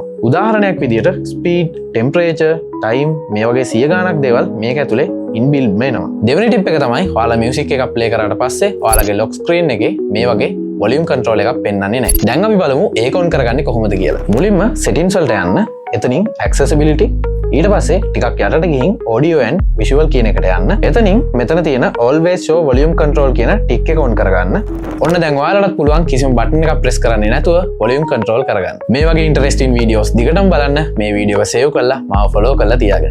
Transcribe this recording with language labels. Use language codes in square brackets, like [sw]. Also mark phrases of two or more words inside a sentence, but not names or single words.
[si] උදාහරණයක් විදිහට [en] speed, temperature, time [si] මේ වගේ 100 ගණනක් දේවල් මේක ඇතුලේ inbuilt වෙනවා. දෙවෙනි tip එක තමයි ඔයාලා music එකක් play කරාට පස්සේ ඔයාලගේ [en] lock screen [si] එකේ මේ වගේ [en] volume control [si] එකක් පෙන්වන්නේ නැහැ. දැන් අපි බලමු ඒක on කරගන්නේ කොහොමද කියලා. මුලින්ම settings වලට යන්න. එතනින් accessibility ඊට පස්සේ ටිකක් යටට ගිහින් [en] audio and visual [si] කියන එකට යන්න. එතනින් මෙතන තියෙන [en] always show volume control [si] කියන ටික් එක on කරගන්න. ඔන්න දැන් ඔයාලට පුළුවන් කිසිම බටන් එකක් press කරන්නේ නැතුව [en] volume control [si] කරගන්න. මේ වගේ [en] interesting videos [si] දිගටම බලන්න මේ වීඩියෝ එක save කරලා මාව follow කරලා තියාගන්න.